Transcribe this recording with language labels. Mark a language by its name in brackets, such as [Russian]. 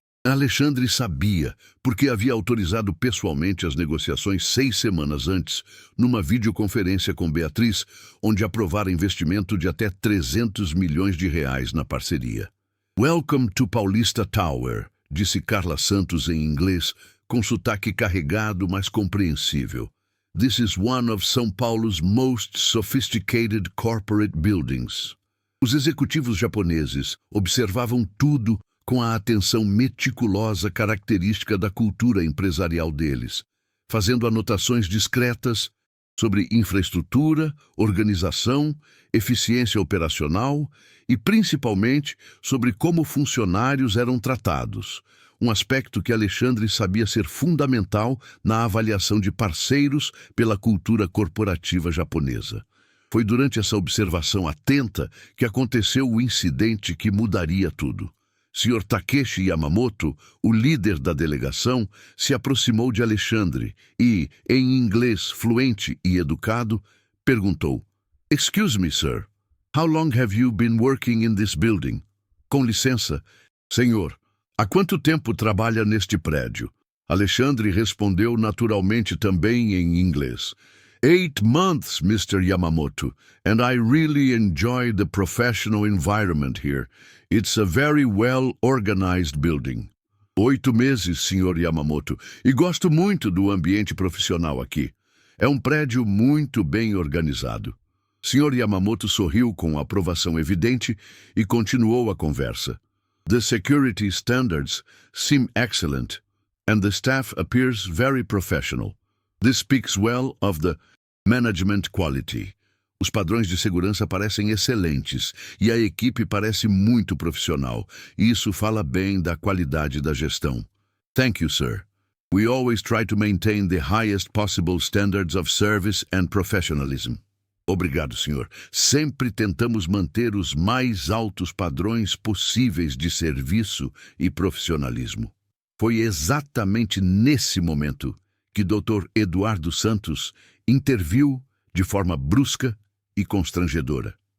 [Portuguese] Alexandre sabia, porque havia autorizado pessoalmente as negociações 6 semanas antes, numa videoconferência com Beatriz, onde aprovara investimento de até 300 milhões de reais na parceria. [English] "Welcome to Paulista Tower", [Portuguese] disse Carla Santos em inglês, com sotaque carregado, mas compreensível. [English] "This is one of São Paulo's most sophisticated corporate buildings." [Portuguese] Os executivos japoneses observavam tudo com a atenção meticulosa característica da cultura empresarial deles, fazendo anotações discretas sobre infraestrutura, organização, eficiência operacional e, principalmente, sobre como funcionários eram tratados, um aspecto que Alexandre sabia ser fundamental na avaliação de parceiros pela cultura corporativa japonesa. Foi durante essa observação atenta que aconteceu o incidente que mudaria tudo. Sr. Takeshi Yamamoto, o líder da delegação, se aproximou de Alexandre e, em inglês fluente e educado, perguntou: [English] "Excuse me, sir. How long have you been working in this building?" [Portuguese] "Com licença, senhor. Há quanto tempo trabalha neste prédio?" Alexandre respondeu naturalmente também em inglês. [English] 8 months, Mr. Yamamoto, and I really enjoy the professional environment here. It's a very well-organized building. [Portuguese] 8 meses, Sr. Yamamoto, e gosto muito do ambiente profissional aqui. É um prédio muito bem organizado. Sr. Yamamoto sorriu com aprovação evidente e continuou a conversa. [English] "The security standards seem excellent, and the staff appears very professional. This speaks well of the management quality." [Portuguese] Os padrões de segurança parecem excelentes e a equipe parece muito profissional. E isso fala bem da qualidade da gestão. [English] "Thank you, sir." We always try to maintain the highest possible standards of service and professionalism. [Portuguese] Obrigado, senhor. Sempre tentamos manter os mais altos padrões possíveis de serviço e profissionalismo. Foi exatamente nesse momento que Dr. Eduardo Santos interviu de forma brusca e constrangedora.